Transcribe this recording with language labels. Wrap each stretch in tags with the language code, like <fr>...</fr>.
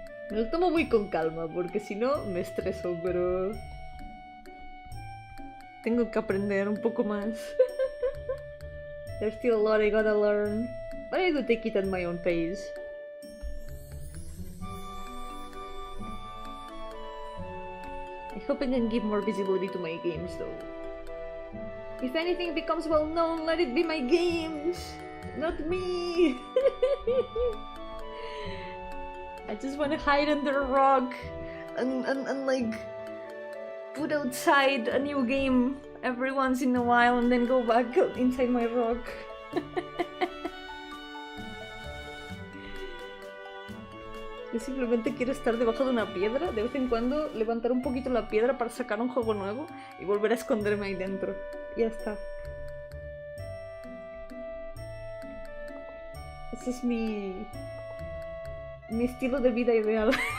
<es>Me lo tomo muy con calma porque si no me estreso, pero... Tengo que aprender un poco más.</es> <en>There's still a lot I gotta learn, but I do take it at my own pace. I hope I can give more visibility to my games though. If anything becomes well known, let it be my games, not me. I just want to hide under a rock and like put outside a new game every once in a while and then go back inside my rock.</en> <es>Yo simplemente quiero estar debajo de una piedra, de vez en cuando levantar un poquito la piedra para sacar un juego nuevo y volver a esconderme ahí dentro. Y ya está. Ese es mi estilo de vida ideal.</es>